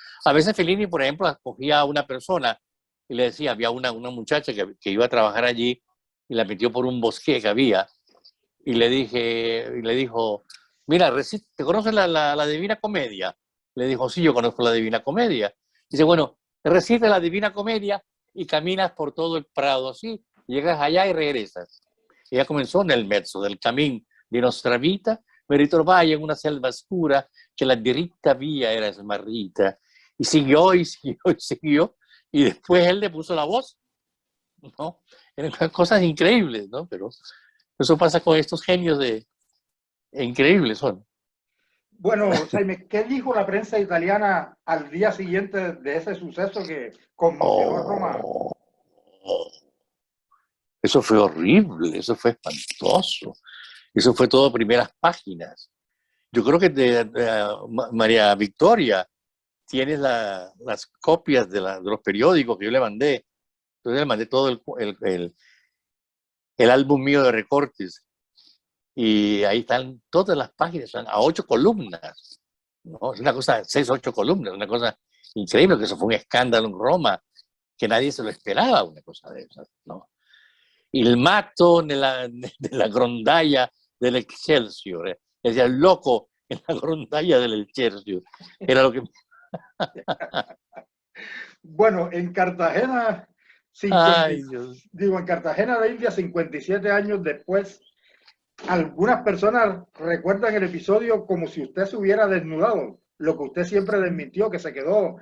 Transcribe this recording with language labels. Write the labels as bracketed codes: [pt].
[es] A veces Fellini, por ejemplo, escogía a una persona y le decía, había una muchacha que iba a trabajar allí y la metió por un bosque que había y le dijo, mira, ¿te conoces la Divina Comedia? Le dijo, sí, yo conozco la Divina Comedia. Dice, bueno, recita la Divina Comedia y caminas por todo el Prado así, llegas allá y regresas. Ella comenzó [it] nel mezzo del camino di nostra vita, mi ritrovai in una selva oscura che la diritta via era smarrita. [es] Y siguió y siguió y siguió. Y después él le puso la voz, ¿no? Eran cosas increíbles, ¿no? Pero eso pasa con estos genios increíbles son. Bueno, Jaime, ¿qué dijo la prensa italiana al día siguiente de ese suceso que conmocionó a Roma? Oh, eso fue horrible, eso fue espantoso. Eso fue todo primeras páginas. Yo creo que María Victoria tienes las copias de los periódicos que yo le mandé. Entonces le mandé todo el álbum mío de recortes. Y ahí están todas las páginas, están a 8 columnas. ¿No? Es una cosa, 6 o 8 columnas, una cosa increíble, que eso fue un escándalo en Roma, que nadie se lo esperaba, una cosa de esas, ¿no? [it] Il matto nella grondaia dell'Excelsior. [es] Decía, el loco en la grondaia del Excelsior. Era lo que... Bueno, en Cartagena, Ay, Dios. en Cartagena de India, 57 años después, algunas personas recuerdan el episodio como si usted se hubiera desnudado, lo que usted siempre desmintió, que se quedó